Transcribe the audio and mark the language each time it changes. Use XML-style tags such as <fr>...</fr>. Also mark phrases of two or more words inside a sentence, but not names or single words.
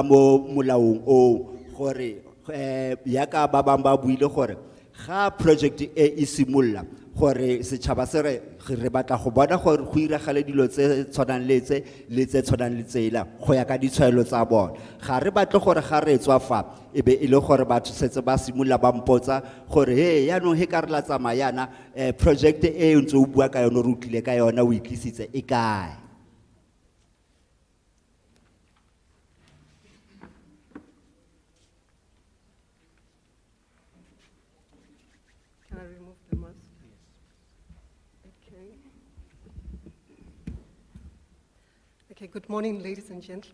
<tn>mo molaong o gore ya ka ba bang ba buile gore ga project e simolla gore setšhaba se re batla go bona gore go iragale dilo tse tshwanang le tse tshwanang le tsela go ya ka ditshwaelo tsa bona ga re batle gore ga re tswa fa e be e le gore batho setse ba simolla ba mpotsa gore he yaanong he ka re la tsamayana project e ntse o bua ka yona re utlwile ka yona o itlisitse e kae.</tn> <en>Can I remove the mask? Okay. Okay, good morning, ladies and gentlemen.</en>